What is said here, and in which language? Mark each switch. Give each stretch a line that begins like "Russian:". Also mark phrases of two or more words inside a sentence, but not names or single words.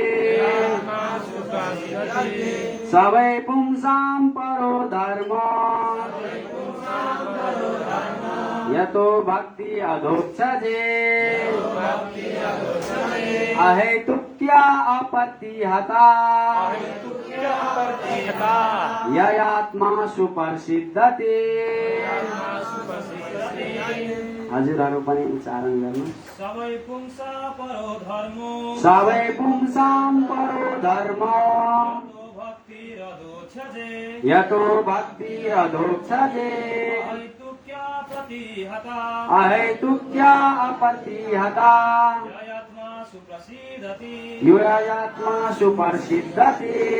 Sanskrit: सबै पुंसां परो धर्म यतो भक्ति अधोक्षजे। अहेतुक्या अप्रतिहता ययात्मा सुप्रसिद्धति।
Nepali: हजुरहरू पनि उच्चारण गर्नु।
Sanskrit: सबै पुंसा परो धर्मो। सबै पुंसां परो धर्म यतो भक्तिरधोक्षजे। अहेतुक्या अप्रतिहता ययात्मा सुप्रसिद्धति।